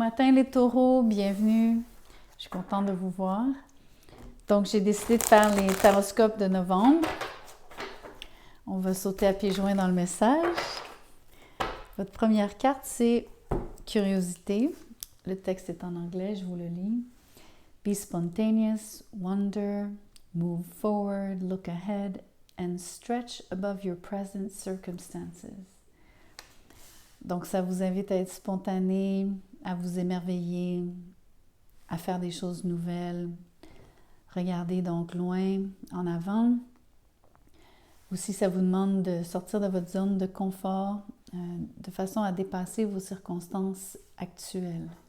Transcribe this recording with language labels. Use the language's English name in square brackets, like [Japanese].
[French] matin les taureaux, bienvenue. Je suis contente de vous voir. Donc, j'ai décidé de faire les taroscopes de novembre. On va sauter à pieds joints dans le message. Votre première carte, c'est curiosité. Le texte est en anglais, je vous le lis. [English] Be spontaneous, wonder, move forward, look ahead, and stretch above your present circumstances. [French] Donc, ça vous invite à être spontané, à vous émerveiller, à faire des choses nouvelles. Regardez donc loin, en avant. Aussi, ça vous demande de sortir de votre zone de confort de façon à dépasser vos circonstances actuelles.